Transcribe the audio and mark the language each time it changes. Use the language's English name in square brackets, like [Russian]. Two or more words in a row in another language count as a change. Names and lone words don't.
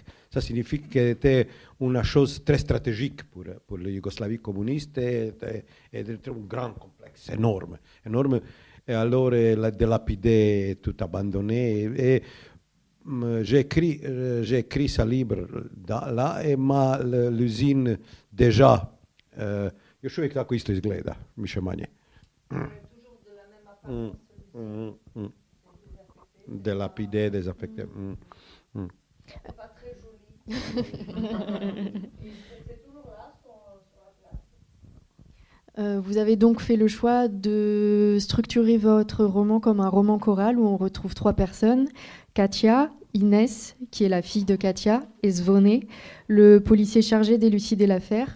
[French] Ça signifie que c'était une chose très stratégique pour la Yougoslavie communiste et un grand complexe, énorme. Et alors, délapidé, tout abandonné. Et j'ai écrit ce livre là, et l'usine déjà, [Croatian] još uvijek tako isto izgleda, više manje. [French] Délapidé, désaffecté. C'est pas très joli. C'est toujours là sur la place. Vous avez donc fait le choix de structurer votre roman comme un roman choral où on retrouve 3 personnes, Katia, Inès, qui est la fille de Katia, et Zvone, le policier chargé d'élucider l'affaire.